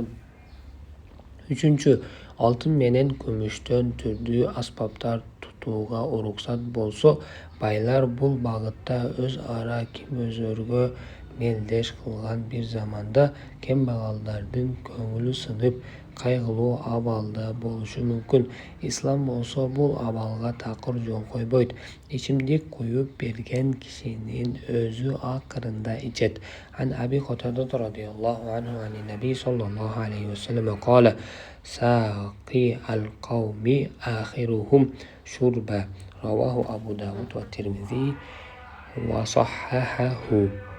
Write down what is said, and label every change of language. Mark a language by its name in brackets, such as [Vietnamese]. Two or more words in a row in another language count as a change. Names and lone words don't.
[Kyrgyz] Үчүнчү, алтын менен күмүштөн түрдүү аспаптар тутууга уруксат болсо, байлар бул багытта өз ара ким өзөргө мелдеш кылган бир заманда кембагалдардын көңүлү сынып, кайгылуу абалда болушу мүмкүн. Ислам болсо бул абалга такыр жол койбойт. Ичимдик куюп берген кишинин өзү акырында ичет. [Arabic] عن أبي قتادة رضي الله عنه عن النبي صلى الله عليه وسلم قال ساقي القوم آخرهم شربا. رواه أبو داود والترمذي وصححه.